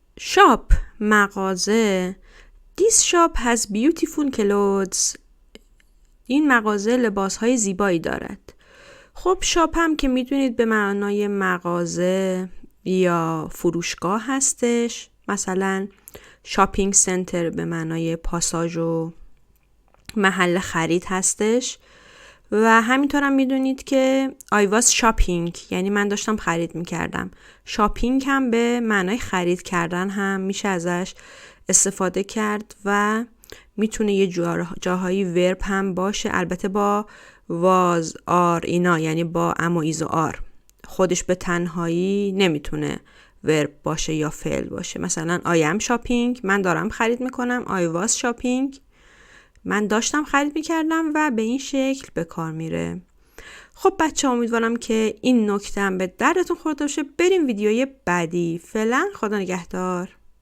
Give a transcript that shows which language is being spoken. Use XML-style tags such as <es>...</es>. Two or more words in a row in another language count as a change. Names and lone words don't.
<fa>shop مغازه.</fa> <en>This shop has beautiful clothes.</en> <fa>این مغازه لباسهای زیبایی دارد. خب شاپ هم که میدونید به معنای مغازه یا فروشگاه هستش. مثلا</fa> <en>shopping center</en> <fa>به معنای پاساژ و محل خرید هستش. و همینطور هم میدونید که</fa> <en>I was shopping</en> <fa>یعنی من داشتم خرید میکردم. شاپینگ هم به معنای خرید کردن هم میشه ازش استفاده کرد و میتونه یه جاهایی ورب هم باشه، البته با</fa> <en>was are</en> <fa>اینا، یعنی با ام و ایز و آر. خودش به تنهایی نمیتونه ورب باشه یا فعل باشه. مثلا</fa> <en>I am shopping</en> <fa>من دارم خرید میکنم،</fa> <en>I was shopping</en> <fa>من داشتم خرید میکردم و به این شکل به کار میره. خب بچه امیدوارم که این نکته هم به دردتون خورده باشه. بریم ویدیوی بعدی. فعلا خدا نگهدار.</fa>